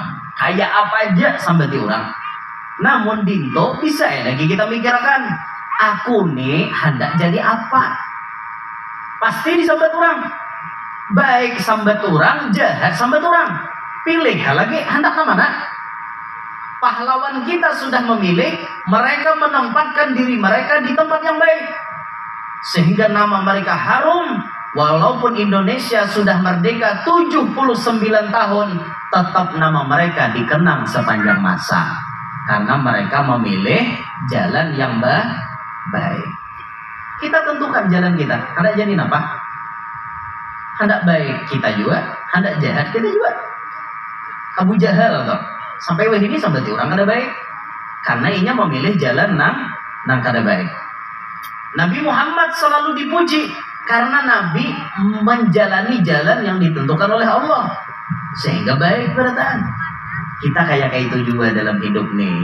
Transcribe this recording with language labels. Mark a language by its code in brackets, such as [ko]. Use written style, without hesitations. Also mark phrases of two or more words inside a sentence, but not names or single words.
[id] Kayak apa aja sambati orang. Namun dinto bisa lagi kita mikirkan [bjn] Aku nih hendak jadi apa? Pasti disambat orang. Baik sambat orang, jahat sambat orang. Pilih lagi hendak mana? [id] Pahlawan kita sudah memilih, mereka menempatkan diri mereka di tempat yang baik. Sehingga nama mereka harum. Walaupun Indonesia sudah merdeka 79 tahun, tetap nama mereka dikenang sepanjang masa. Karena mereka memilih jalan yang baik. Kita tentukan jalan kita. [bjn] Hendak jadi apa? Hendak baik kita juga, hendak jahat kita juga. Abu Jahal toh, sampai wah ini sampai orang kada baik. Karena inya memilih jalan nang kada baik. [id] Nabi Muhammad selalu dipuji karena Nabi menjalani jalan yang ditentukan oleh Allah. Sehingga baik bertahan. Kita kayak itu juga dalam hidup nih.